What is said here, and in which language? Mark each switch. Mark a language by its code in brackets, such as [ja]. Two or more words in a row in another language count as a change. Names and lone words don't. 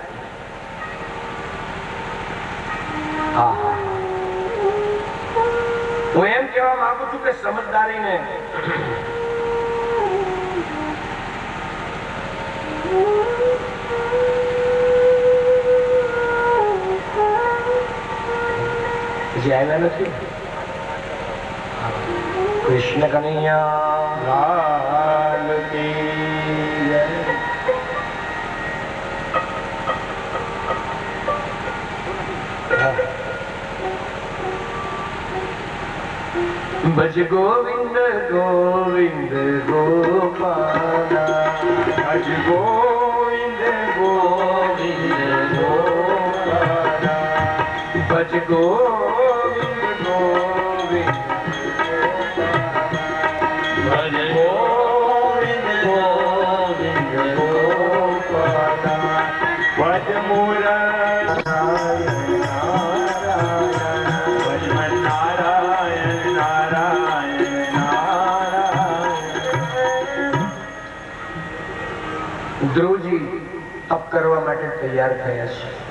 [gu] હા, હું એમ કહેવા માંગુ છું કે સમજદારીને જે આવ્યા નથી। [hi] कृष्ण कन्हैया लाल की जय। भज गोविंद गोविंद गोपाला, भज गोविंद गोविंद गोपाला, भज गोविंद गोविंद भज गोविंद गोविंद गोपाला, भज [gu] ધ્રુવજી તપ કરવા માટે તૈયાર થયા છે।